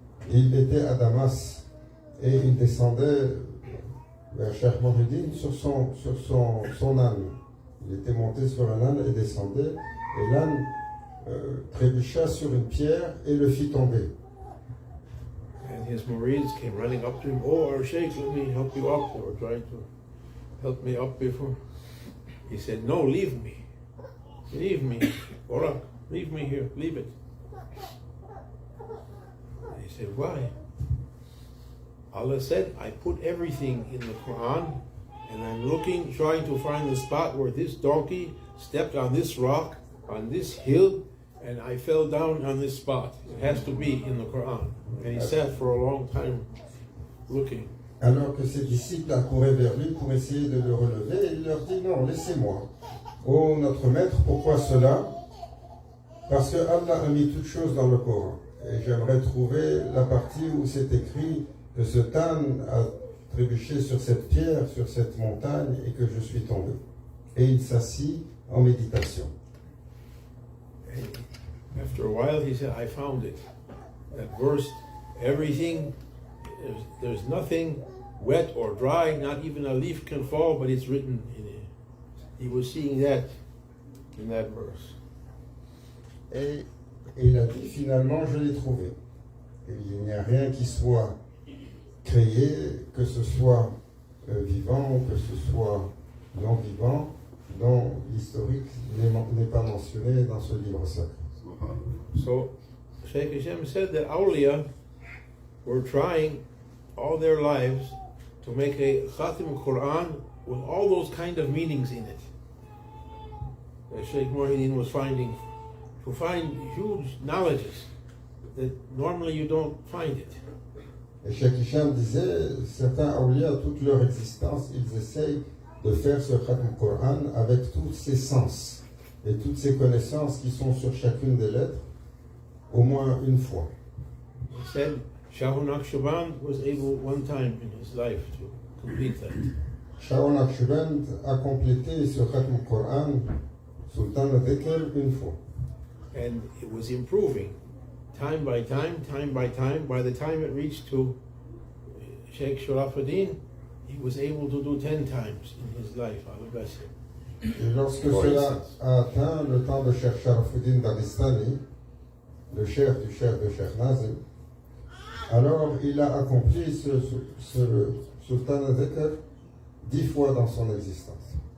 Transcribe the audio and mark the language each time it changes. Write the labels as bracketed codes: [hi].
[fr] Il était à Damas et il descendait vers Cheikh Muhyiddin sur son âne. Il était monté sur un âne et descendait, et l'âne trébucha sur une pierre et le fit tomber. [en] And his murids came running up to him. Oh, our Sheikh, let me help you up. They were trying to help me up before. He said, no, leave me. Leave me. Ora, leave me here. Leave it. He said, why? Allah said, I put everything in the Quran, and I'm looking, trying to find the spot where this donkey stepped on this rock, on this hill, and I fell down on this spot. It has to be in the Quran. And he sat for a long time looking. [fr] Alors que ses disciples accouraient vers lui pour essayer de le relever, il leur dit, non, laissez-moi. Oh, notre maître, pourquoi cela? Parce que Allah a mis toutes choses dans le Coran. Et j'aimerais trouver la partie où c'est écrit que ce âne a trébuché sur cette pierre, sur cette montagne, et que je suis tombé. Et il s'assit en méditation. [en] After a while, he said, I found it. That verse, everything, there's nothing wet or dry, not even a leaf can fall, but it's written in it. he was seeing that in that verse. [fr] Et il a dit, finalement, je l'ai trouvé. Il n'y a rien qui soit créé, que ce soit vivant ou que ce soit non vivant, dont l'historique n'est pas mentionné dans ce livre sacré. [en] So Sheikh Hashem said that Awliya were trying all their lives to make a Khatim Quran with all those kind of meanings in it. That Sheikh Muhyiddin was finding, to find huge knowledges that normally you don't find it. [fr] Et Cheikh Hicham disait, certains awliya, toute leur existence, ils essayent de faire ce Khatim Quran avec tous ses sens et toutes ces connaissances qui sont sur chacune des lettres, au moins une fois. [en] He said Shah Naqshband was able one time in his life to complete that. [fr] Shah Naqshband a complété ce Khatim Quran, Sultan al-Dhikr, une fois. [en] And it was improving time by time, time by time. By the time it reached to Sheikh Sharafuddin, he was able to do 10 times in his life. Allah bless him. [fr] Et lorsque cela a atteint le temps de Cheikh Sharafuddin Dagestani, le chef du chef de Cheikh Nazim, alors il a accompli ce Sultan al-Dhikr 10 fois dans son existence.